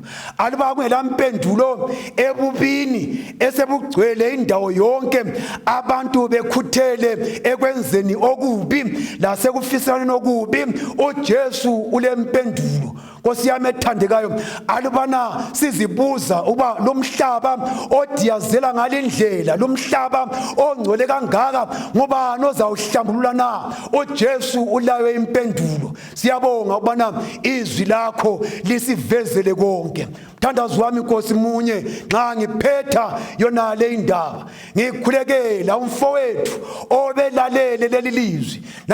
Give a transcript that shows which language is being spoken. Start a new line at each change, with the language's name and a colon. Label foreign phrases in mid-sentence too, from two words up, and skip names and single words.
North Ndebele: Aluba kungela mpendulo ebubini esebugcwele indawo yonke, abantu bekhuthele ekwenzeni okubi lasekufiselani okubi, uJesu ulempendulo. Nkosi yami ethandekayo, alubana sizibuza uba lo mhlaba odiyazela ngalindlela, lo mhlaba ongcwele kangaka, ngubani ozawuhlambulula na? uJesu ulayo impendulo. Siyabonga ukubana izwi lakho lisivezele konke. Mthandazo wami Nkosi munye, nxa ngiphetha yona le indaba, ngikhulekela umfowethu obelalele leli lizwi.